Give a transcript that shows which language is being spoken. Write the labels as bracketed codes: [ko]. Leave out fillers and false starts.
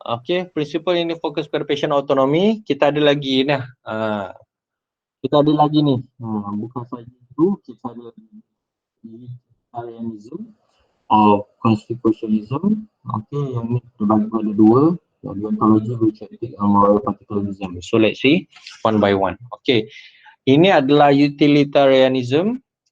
[ms] Okay, principle ini fokus pada patient autonomy. Kita ada lagi ni. Kita ada lagi ni. Bukan saja itu, kita ada utilitarianism or constitutionalism. Okay, yang ni terbagi pada dua. [en] Deontology, which ethic, and moral particularism. So let's see one by one. [ms] Okay, ini adalah utilitarianism.